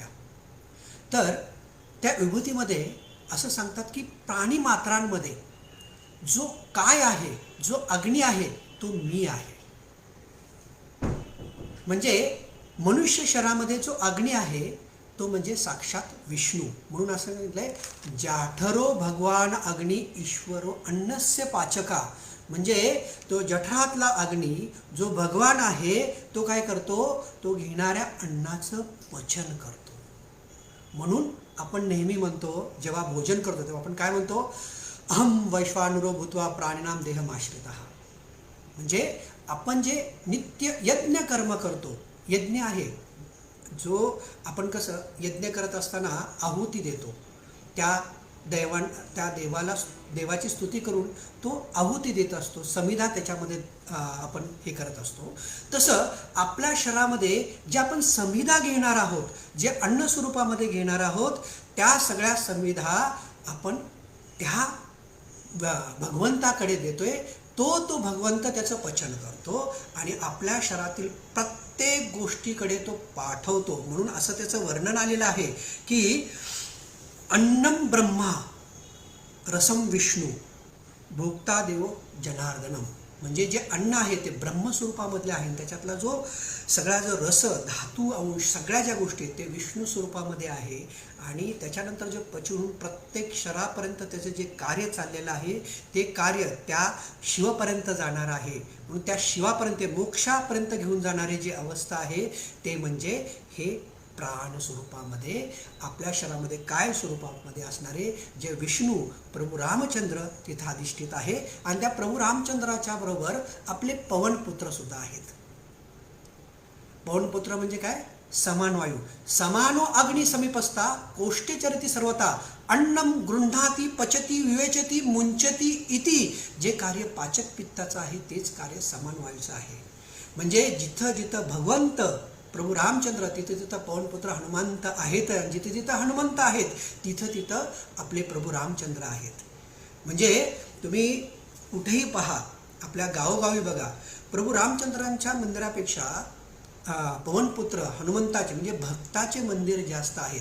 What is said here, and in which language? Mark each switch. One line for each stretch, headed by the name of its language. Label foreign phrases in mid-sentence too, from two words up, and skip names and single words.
Marathi: तर त्या विभूतीमध्ये असं सांगतात की प्राणी मात्रांमध्ये जो काय आहे, जो अग्नी आहे तो मी आहे. म्हणजे मनुष्य शरीरामध्ये जो अग्नी आहे तो म्हणजे साक्षात विष्णू. म्हणून असं सांगितलंय
Sanskrit: जाठरो भगवान अग्नी ईश्वरो अन्नस्य पाचका.
Marathi: म्हणजे तो जठरातला अग्नी जो भगवान आहे तो काय करतो, तो घेणाऱ्या अन्नाचं पचन करतो. म्हणून आपण नेहमी म्हणतो जेव्हा भोजन करतो तेव्हा आपण काय म्हणतो,
Sanskrit: अहम वैश्वानरो भूत्वा प्राणिनाम देहमाश्रितः.
Marathi: म्हणजे आपण जे नित्य यज्ञ कर्म करतो, यज्ञ आहे जो आपण कसं यज्ञ करत असताना आहुती देतो, त्या देवाला देवाची स्तुती करून तो आहुती देत असतो, समिधा त्याच्यामध्ये आपण हे करत असतो. तसं आपल्या शरीरामध्ये जे आपण समिधा घेणार आहोत, जे अन्न स्वरूपामध्ये घेणार आहोत, त्या सगळ्या समिधा आपण त्या भगवंताकडे देतोय. तो भगवंत त्याचं पचन करतो आणि आपल्या शरीरातील प्रत्येक गोष्टीकडे तो पाठवतो. म्हणून असं त्याचं वर्णन आलेलं आहे की
Sanskrit: अन्नम ब्रह्मा रसम विष्णू भोक्ता देव जनार्दनम.
Marathi: म्हणजे जे अन्न आहे ते ब्रह्मस्वरूपामधले आहे, त्याच्यातला जो सगळा जो रस, धातू, अंश, सगळ्या ज्या गोष्टी आहेत ते विष्णू स्वरूपामध्ये आहे. आणि त्याच्यानंतर जे पचवून प्रत्येक शरीरापर्यंत त्याचं जे कार्य चाललेलं आहे ते कार्य त्या शिवपर्यंत जाणार आहे. म्हणून त्या शिवापर्यंत, मोक्षापर्यंत घेऊन जाणारी जी अवस्था आहे ते म्हणजे हे प्राण स्वरूपामध्ये आपल्या शरीरामध्ये काय स्वरूपामध्ये असणारे जे विष्णू प्रभू रामचंद्र तिथं अधिष्ठित आहे. आणि त्या प्रभू रामचंद्राच्या बरोबर आपले पवनपुत्र सुद्धा आहेत. पवनपुत्र म्हणजे काय, समान वायू.
Sanskrit: समानो अग्नि समीपस्था कोष्ठे चरती सर्वता अन्नम गृह्णाती पचती विवेचती मुंचती इति.
Marathi: जे कार्य पाचक पित्ताचं आहे तेच कार्य समान वायूचं आहे. म्हणजे जिथं जिथं भगवंत प्रभू रामचंद्र, तिथे तिथं पवनपुत्र हनुमंत आहेत. जिथे जिथं हनुमंत आहेत तिथं तिथं आपले प्रभू रामचंद्र आहेत. म्हणजे तुम्ही कुठेही पहा, आपल्या गावोगावी बघा, प्रभू रामचंद्रांच्या मंदिरापेक्षा पवनपुत्र हनुमंताचे म्हणजे भक्ताचे मंदिर जास्त आहे.